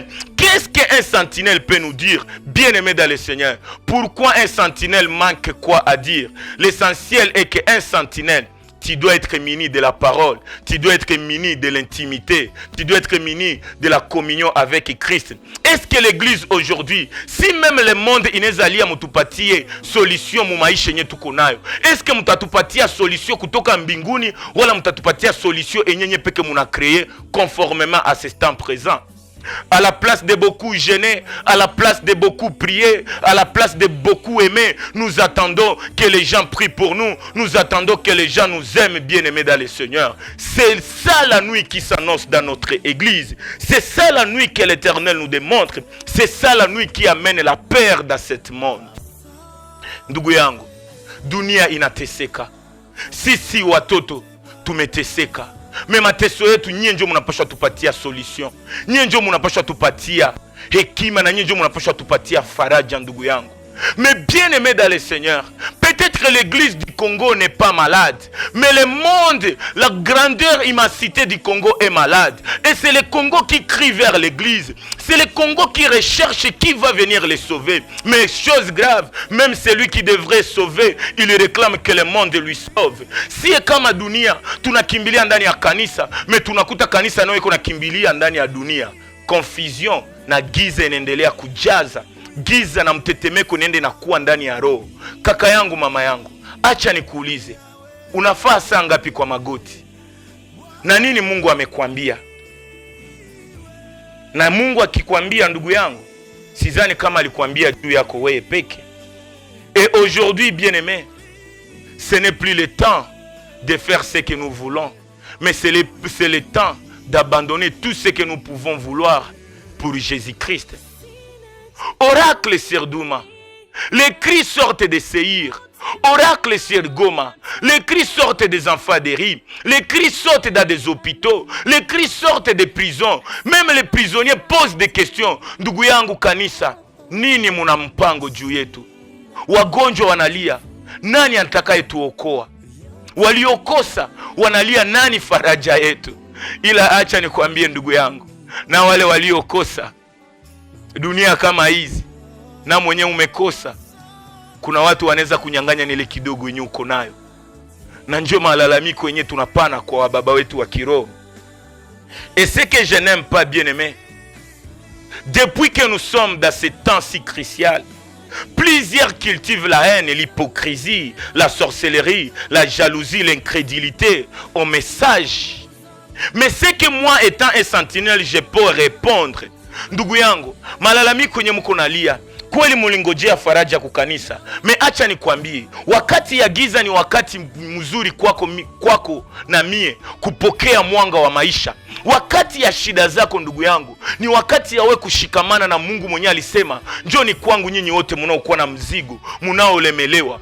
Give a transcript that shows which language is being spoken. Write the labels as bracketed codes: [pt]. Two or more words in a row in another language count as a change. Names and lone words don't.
[fr] Qu'est-ce qu'un sentinelle peut nous dire, bien-aimé dans le Seigneur? Pourquoi un sentinelle manque quoi à dire? L'essentiel est qu'un sentinelle, tu dois être muni de la parole, tu dois être muni de l'intimité, tu dois être muni de la communion avec Christ. Est-ce que l'église aujourd'hui, si même le monde [sw] inezalia mutupatie solution mu maisha yenye tuko nayo, [fr] est-ce que [sw] mutatupatia solution kutoka mbinguni wala mutatupatia solution yenye peke muna [fr] créer conformément à ce temps présent? À la place de beaucoup gêner, à la place de beaucoup prier, à la place de beaucoup aimer, nous attendons que les gens prient pour nous. Nous attendons que les gens nous aiment, bien-aimés dans le Seigneur. C'est ça la nuit qui s'annonce dans notre église. C'est ça la nuit que l'Éternel nous démontre. C'est ça la nuit qui amène la paix dans ce monde. [sw] Ndugu yangu, dunia inateseka. Sisi watoto tumeteseka. Me mateso yetu nyie ndio mnapaswa tupatia solution. Nyie ndio mnapaswa tupatia hekima na nyie ndio mnapaswa tupatia faraja ndugu yangu. [fr] Mais bien aimé dans le Seigneur, peut-être que l'église du Congo n'est pas malade, mais le monde, la grandeur, immensité du Congo est malade. Et c'est le Congo qui crie vers l'église. C'est le Congo qui recherche qui va venir les sauver. Mais chose grave, même celui qui devrait sauver, il réclame que le monde lui sauve. [sw] Si kama dunia, tunakimbilia ndani ya kanisa, mais tunakuta kanisa nayo iko nakimbilia ndani ya dunia. Confusion na giza inaendelea kujaza. Giza na mtetemeko nende na kuwa ndani ya roho. Kaka yangu, mama yangu, acha nikuulize, unafaa saa ngapi kwa magoti? Na nini Mungu amekwambia? Na Mungu akikwambia ndugu yangu, sidhani kama alikwambia juu yako wewe peke. [fr] Et aujourd'hui, bien-aimé, ce n'est plus le temps de faire ce que nous voulons, mais c'est le temps d'abandonner tout ce que nous pouvons vouloir pour Jésus-Christ. Oracle sur Douma, les cris sortent de Séhir. Oracle sur Goma, les cris sortent des enfants des riz, les cris sortent dans des hôpitaux, les cris sortent des prisons. Même les prisonniers posent des questions. [sw] Ndugu yangu kanisa, nini muna mpango juu yetu? Wagonjwa wanalia, nani atakaye tuokoa? Waliokosa wanalia, nani faraja yetu? Ila acha nikwambie ndugu yangu, na wale waliokosa dunia kama hizi, na mwenyewe umekosa, kuna watu wanaweza kunyang'anya nile kidogo yenye uko nayo. Na ndio malalamiko yenye tunapana kwa baba wetu wa kiroho. [fr] Et ce que je n'aime pas, bien-aimé, depuis que nous sommes dans ce temps si crucial, plusieurs cultivent la haine et l'hypocrisie, la sorcellerie, la jalousie, l'incrédulité au message. Mais ce que moi, étant un sentinelle, je peux répondre. [sw] Ndugu yangu, malalamiko yenye mko nalia, kweli mulingojea faraja kukanisa. Me acha nikwambie, wakati ya giza ni wakati mzuri kwako na mie kupokea mwanga wa maisha. Wakati ya shida zako ndugu yangu, ni wakati ya we kushikamana na Mungu mwenye alisema, njoni kwangu nyinyi wote mnaokuwa na mzigo, mnaolemelewa.